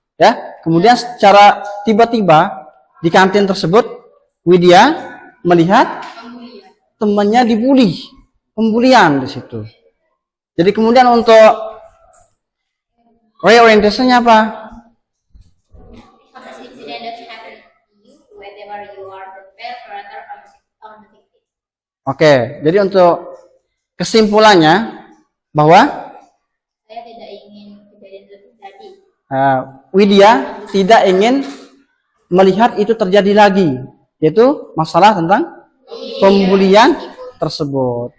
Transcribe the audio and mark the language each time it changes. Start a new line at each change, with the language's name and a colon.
Indonesian: Ya, kemudian secara tiba-tiba di kantin tersebut Widya melihat temannya dibully, pembulian di situ. Jadi kemudian untuk reorientasinya apa?
English: Because incident that happened to you, whether you are the perpetrator or the victim.
Indonesian: Oke, jadi untuk kesimpulannya bahwa Saya tidak ingin kejadian itu terjadi. Widya tidak ingin melihat itu terjadi lagi, yaitu masalah tentang pembulian tersebut.